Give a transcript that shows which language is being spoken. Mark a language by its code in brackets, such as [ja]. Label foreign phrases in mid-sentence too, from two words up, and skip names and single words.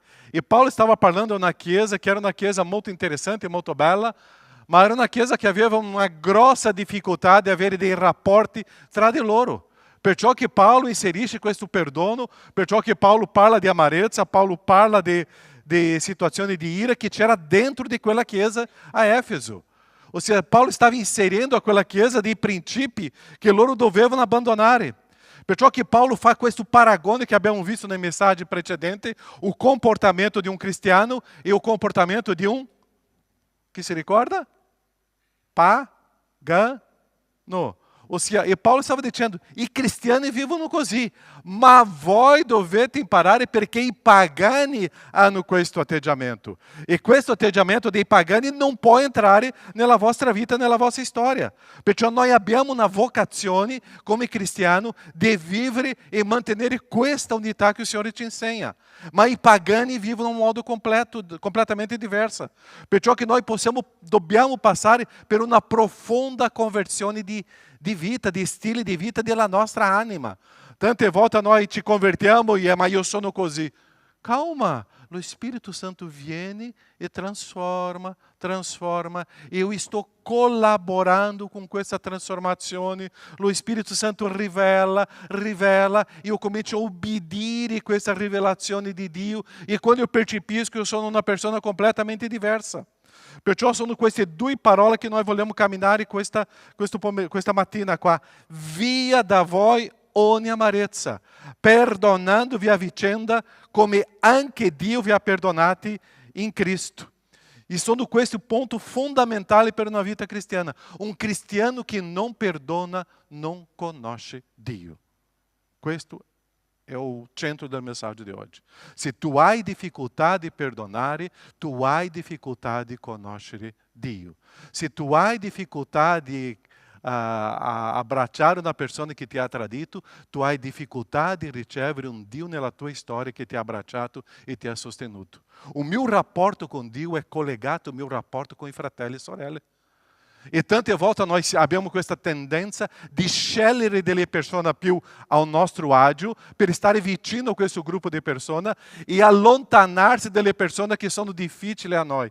[it] E Paulo stava parlando di una chiesa che era una chiesa molto interessante e molto bella, ma era una chiesa che aveva una grossa difficoltà di avere dei rapporti tra di loro. Perciò che Paulo inserisce questo perdono, perciò che Paulo parla di amarezza, Paulo parla di situazioni di ira che c'era dentro di quella chiesa a Éfeso. [pt] Ou seja, Paulo estava inserindo a [it] quella chiesa dei princípi che loro dovevano abbandonare. Perciò che Paulo fa questo paragone che abbiamo visto [pt] na mensagem precedente, o comportamento de cristiano e o comportamento de que se ricorda? [it] Pagano. [pt] Ou seja, [it] e Paulo stava dicendo, i cristiani vivono così, ma voi dovete imparare perché i pagani hanno questo atteggiamento. E questo atteggiamento dei pagani non può entrare nella vostra vita, nella vostra storia. Perciò noi abbiamo una vocazione come cristiano di vivere e mantenere questa unità che o Signore ci insegna. Ma i pagani vivono in un modo completamente diverso. Perciò che noi dobbiamo passare per una profonda conversione di vita, di stile di vita della nostra anima. Tante volte noi ci convertiamo e ma io sono così. Calma, lo Spirito Santo viene e transforma. [pt] Eu estou colaborando com [it] questa trasformazione. Lo Spirito Santo rivela. E eu comincio a obbedire questa rivelazione di Dio. E quando [pt] eu percepisco, [it] eu sono una persona completamente diversa. Perciò sono queste due parole che noi vogliamo camminare questa mattina qua. Via da voi ogni amarezza, perdonandovi a vicenda come anche Dio vi ha perdonati in Cristo. E sono questi ponto fondamentale per una vita cristiana. Un cristiano che non perdona non conosce Dio. [pt] Questo é o centro da mensagem de hoje. [it] Se tu hai [pt] dificuldade de perdonar, [it] tu hai [pt] dificuldade de conhecer Dio. [it] Se tu hai [pt] dificuldade de [it] abbracciare una persona che ti ha tradito, tu hai dificuldade di ricevere un Dio nella tua storia che ti ha abbracciato e ti ha sostenuto. O mio rapporto con Dio è collegato ao mio rapporto con i fratelli e sorelle. E tante volte nós abbiamo questa tendenza di scegliere delle persone più ao nostro agio per stare vicino a questo gruppo di persone e allontanarsi dalle persone che sono difficili a noi.